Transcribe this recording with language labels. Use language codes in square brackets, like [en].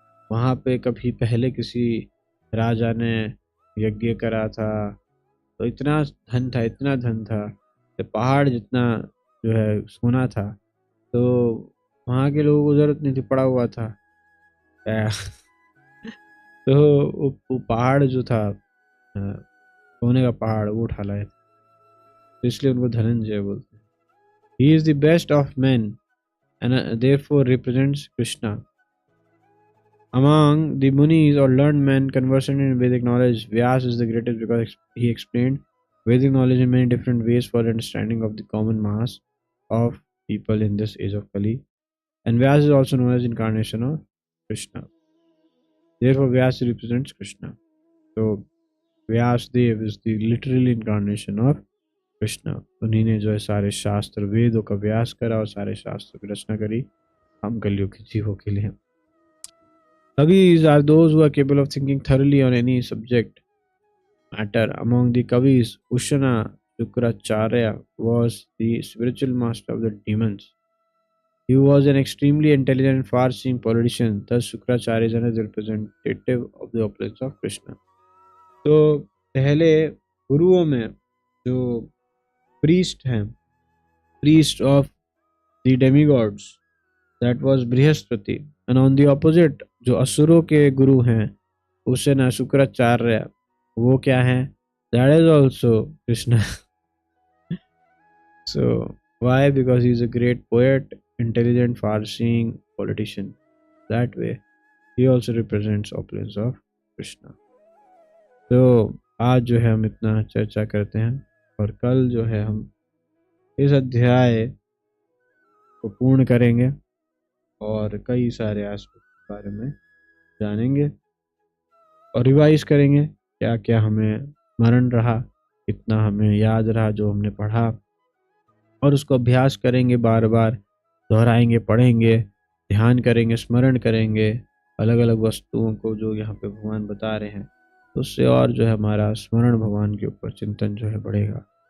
[hi] वहाँ पे कभी पहले किसी राजा ने यज्ञ करा था, तो इतना धन था कि पहाड़ जितना जो है सोना था, तो वहाँ के लोगों को जरूरत नहीं थी, पड़ा हुआ था. तो वो पहाड़ जो था सोने का पहाड़, वो उठा लाए थे, तो इसलिए उनको धनंजय बोलते हैं. [en] He is the best of men and therefore represents Krishna. Among the Munis or learned men conversant in Vedic knowledge, Vyasa is the greatest because he explained Vedic knowledge in many different ways for the understanding of the common mass of people in this age of Kali. And Vyasa is also known as incarnation of Krishna. Therefore, Vyasa represents Krishna. So, Vyasadev is the literal incarnation of Krishna. [hi] उन्हीं ने जो है सारे शास्त्र वेदों का व्यास करा और सारे शास्त्रों की रचना करी हम कलयुग के जीवों के लिए. [en] Kavis are those who are capable of thinking thoroughly on any subject matter. Among the Kavis, Ushana Shukracharya was the spiritual master of the demons. He was an extremely intelligent and far-seeing politician. Thus, Shukracharya is a representative of the opulence of Krishna. [hi] तो पहले गुरुओं में जो [en] priest हैं, priest of the demigods, that was Brihaspati. And on the opposite, [hi] जो असुरों के गुरु हैं, उससे ना शुक्राचार्य, वो क्या है? [en] That is also Krishna. So why? Because he's a great poet, intelligent, far-seeing politician. That way, he also represents opulence of Krishna. [hi] तो आज जो है हम इतना चर्चा करते हैं, और कल जो है हम इस अध्याय को पूर्ण करेंगे और कई सारे एस्पेक्ट के बारे में जानेंगे और रिवाइज करेंगे, क्या क्या हमें स्मरण रहा, कितना हमें याद रहा जो हमने पढ़ा, और उसको अभ्यास करेंगे, बार बार दोहराएंगे, पढ़ेंगे, ध्यान करेंगे, स्मरण करेंगे अलग अलग वस्तुओं को जो यहाँ पे भगवान बता रहे हैं, तो उससे और जो है हमारा स्मरण भगवान के ऊपर चिंतन जो है बढ़ेगा।